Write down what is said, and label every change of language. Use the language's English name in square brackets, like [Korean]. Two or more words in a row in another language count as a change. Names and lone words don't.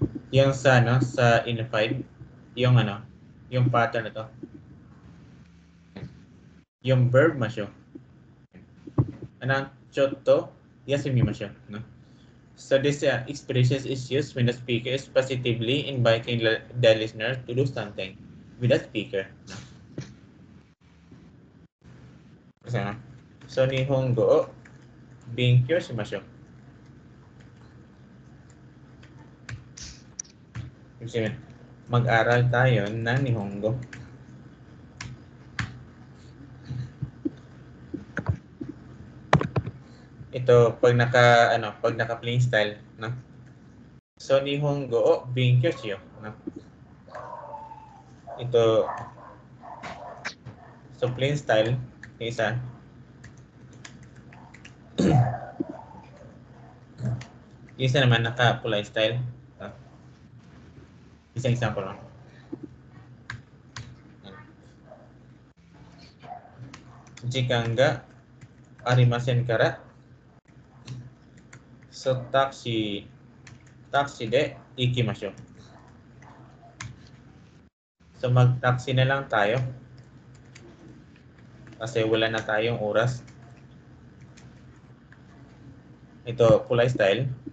[Filipino] Yung sa ano, sa unified, yung ano, yung pattern na to. Yung verb masyo. Anong [Japanese] ちょっと休みましょう, [Filipino] no? [English] So this expression is used when the speaker is positively inviting the listener to do something with the speaker. [Filipino] No? [Japanese] So 日本語を勉強しましょう. [Filipino] Mag-aral tayo ng Nihongo. Ito pag naka [English] plain style, [Filipino] no? [Japanese] So 日本語を勉強しよう, [Filipino] no? Ito so [English] plain style [Filipino] isa. Isa naman naka [English] polite style. [Filipino] No? Isang example lang. [Japanese] 時間がありませんから so タクシーで行きましょう. [Filipino] So mag-taxi na lang tayo kasi wala na tayong oras. Ito [English] polite style.